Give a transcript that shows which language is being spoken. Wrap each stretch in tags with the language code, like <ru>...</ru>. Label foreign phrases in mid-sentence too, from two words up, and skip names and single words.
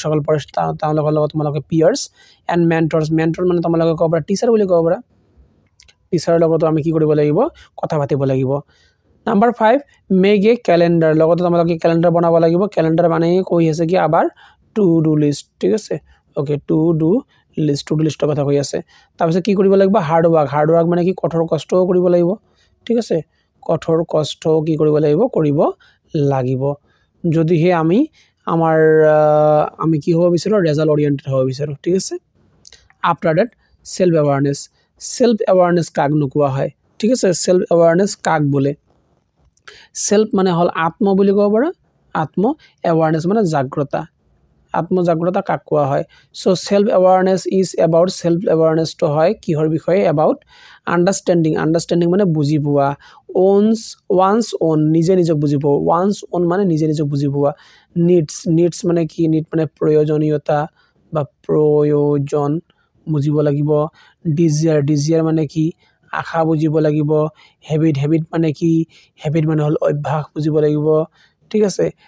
<as>সকল পৰে তেওঁলোকৰ লগত তোমালোকে</as> <en>peers and mentor</en> <as>মানে তোমালোকে ক'ব পাৰা টিচাৰ বুলি ক'ব পাৰা টিচাৰৰ লগত আমি কি কৰিব লাগিব কথা পাতিব লাগিব</as> <en>number 5 make a calendar</en> <as>লগত তোমালোকে ক্যালেন্ডাৰ বনাব লাগিব ক্যালেন্ডাৰ মানে কৈ আছে কি আবার</as> <en>to do list</en> <as>ঠিক আছে ওকে</as> <en>to do list</en> <as>কথা কৈ আছে তাৰপিছত কি কৰিব লাগিব</as> <en>hard work</en> <as>মানে কি কঠোৰ কষ্ট কৰিব লাগিব ঠিক আছে কঠোৰ কষ্ট কি কৰিব লাগিব যদিহে আমি কি হ'ব বিচাৰো</as> <en>result oriented</en> <as>হ'ব বিচাৰো ঠিক আছে</as> <en>after that self awareness</en> <as>কাক নোকোৱা হয় ঠিক আছে</as> <en>self awareness</en> <as>কাক বলে সেলফ মানে হল আত্ম বুলি ক'ব পাৰা আত্ম অ্যাওয়ারনেস মানে জাগ্ৰতা কাক কোৱা হয়</as> <en>so self awareness is about self awareness</en> <as>তো হয় কিহৰ বিষয়ে</as> <en>about understanding</en> <as>মানে বুজি পোৱা</as> <en>one's own</en> <as>নিজে নিজক বুজি পোৱা</as> <en>one's own</en> <as>মানে নিজে নিজক বুজি পোৱা নিডস মানে কি নিড মানে প্ৰয়োজনীয়তা বা প্ৰয়োজন বুজিব লাগিব ডিজিয়াৰ মানে কি আশা বুজিব লাগিব হেবিট মানে কি হেবিট মানে হল অভ্যাস বুজিব লাগিব ঠিক আছে</as>